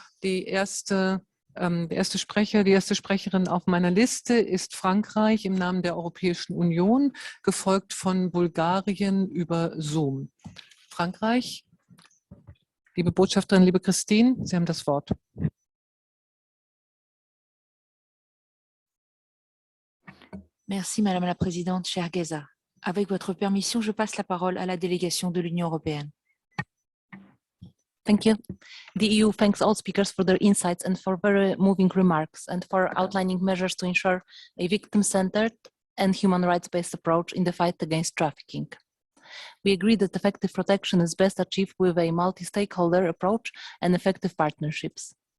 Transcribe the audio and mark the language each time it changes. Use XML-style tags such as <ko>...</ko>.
<de>Der erste Sprecher, die erste Sprecherin auf meiner Liste ist Frankreich im Namen der Europäischen Union, gefolgt von Bulgarien über Zoom. Frankreich, liebe Botschafterin, liebe Christine, Sie haben das Wort.</de> <fr>Merci, Madame la Présidente, chère Gesa. Avec votre permission, je passe la parole à la délégation de l'Union européenne.</fr> <en>Thank you. The EU thanks all speakers for their insights and for very moving remarks and for outlining measures to ensure a victim-centered and human rights-based approach in the fight against trafficking. We agree that effective protection is best achieved with a multi-stakeholder approach and effective partnerships.</en>